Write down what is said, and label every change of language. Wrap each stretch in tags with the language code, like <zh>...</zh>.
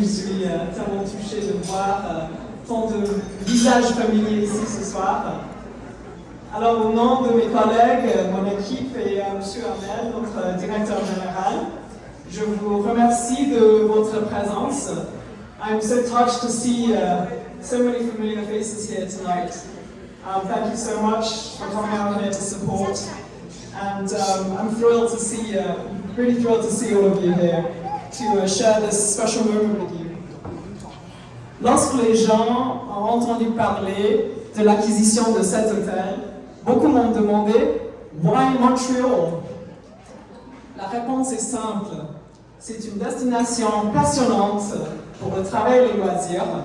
<fr>Je suis tellement touchée de voir tant de visages familiers ici ce soir. Alors, au nom de mes collègues, mon équipe et M. Armel, notre directeur général, je vous remercie de votre présence.</fr> <en>I'm so touched to see so many familiar faces here tonight. Thank you so much for coming out here to support, and I'm thrilled to see, really thrilled to see all of you here to share this special moment with you.</en> <fr>Lorsque les gens ont entendu parler de l'acquisition de cet hôtel, beaucoup m'ont demandé</fr> <en>Why Montreal?</en> <fr>La réponse est simple. C'est une destination passionnante pour le travail et les loisirs.</fr>